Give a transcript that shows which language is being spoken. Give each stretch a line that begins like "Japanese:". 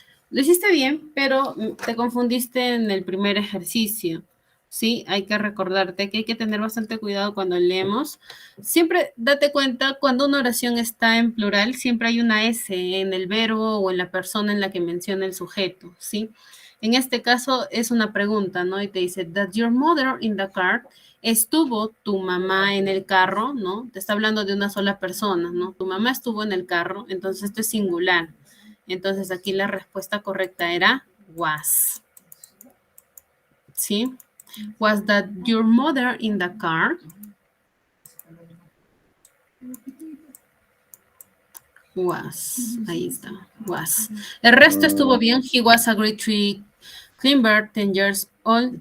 Spanish: Lo hiciste bien, pero te confundiste en el primer ejercicio. Sí, hay que recordarte que hay que tener bastante cuidado cuando leemos. Siempre date cuenta, cuando una oración está en plural, siempre hay una S en el verbo o en la persona en la que menciona el sujeto, ¿sí? En este caso es una pregunta, ¿no? Y te dice,
English: "That your mother in the car?"
Spanish: ¿Estuvo tu mamá en el carro? ¿No? Te está hablando de una sola persona, ¿no? Tu mamá estuvo en el carro, entonces esto es singular. Entonces aquí la respuesta correcta era was. ¿Sí?
English: Was that your mother in the car?
Spanish: Was. Ahí está. Was. El resto estuvo bien.
English: He was a great tree climber, 10 years old.